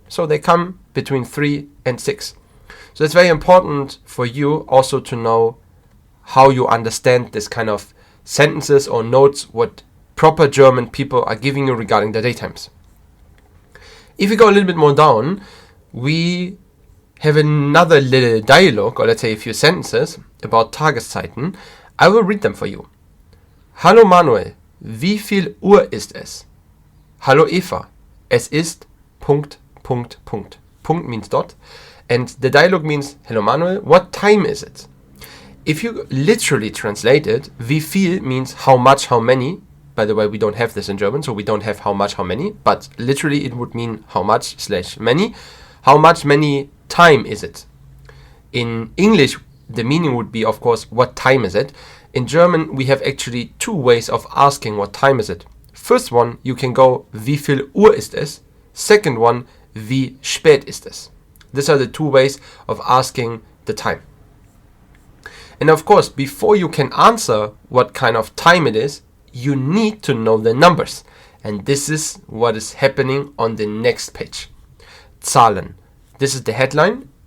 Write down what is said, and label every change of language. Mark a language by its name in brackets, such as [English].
[English] So they come between 3 and 6. So it's very important for you also to know how you understand this kind of sentences or notes, what proper German people are giving you regarding the daytimes. If we go a little bit more down, we have another little dialogue, or let's say a few sentences, about Tageszeiten. I will read them for you. [German] Hallo Manuel, wie viel Uhr ist es? Hallo Eva, es ist ... Punkt [English] means dot. And the dialogue means, hello Manuel, what time is it? If you literally translate it, wie viel means how much, how many. By the way, we don't have this in German, so we don't have how much, how many, but literally it would mean how much / many. How much, many time is it? In English, the meaning would be, of course, what time is it? In German, we have actually 2 ways of asking what time is it. First one, you can go, [German] wie viel Uhr ist es? [English] Second one, [German] wie spät ist es? [English] These are the 2 ways of asking the time. And of course, before you can answer what kind of time it is, you need to know the numbers. And this is what is happening on the next page. Zahlen. This is the headline.